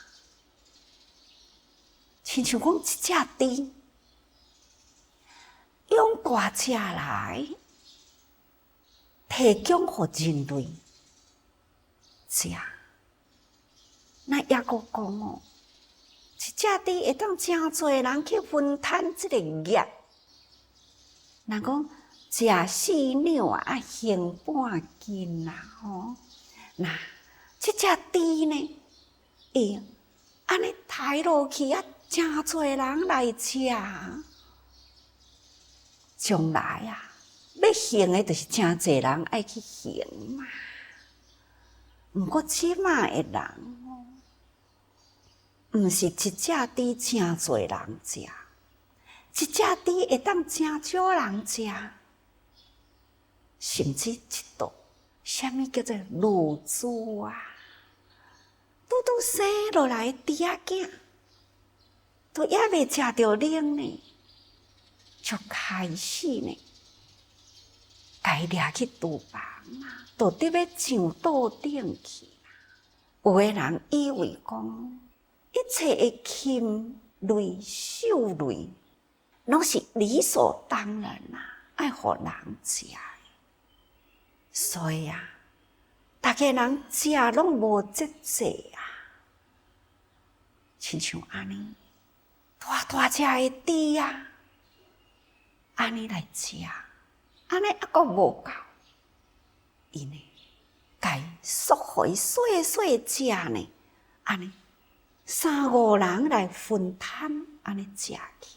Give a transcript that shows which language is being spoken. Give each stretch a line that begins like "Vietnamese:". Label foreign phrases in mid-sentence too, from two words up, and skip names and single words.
Min Nan Chinese: 亲像讲一只猪，用大只来提供互人类食。那也个讲哦，一只猪会当真侪人去分摊这个业。人讲食四两啊，行半斤啦吼。那这只猪呢，会安尼抬落去啊，真侪人来食。将来啊，要行的就是真侪人爱去行嘛。毋过即马的人。毋是一只猪真侪人食，一只猪会当真少人食，甚至一道啥物叫做乳猪啊，拄生落来猪仔囝，都还未食着奶呢，就开始呢，该掠去厨房啊，都得要上桌顶去。有的人以为讲。一切的禽类、兽类，拢是理所当然啊，爱互人食。所以啊，大家人食拢无节制啊，亲像安尼大只的猪啊，安尼来食，安尼还阁无够，因呢，该缩互伊细细食呢，安尼。3、5人来分摊，安尼食去。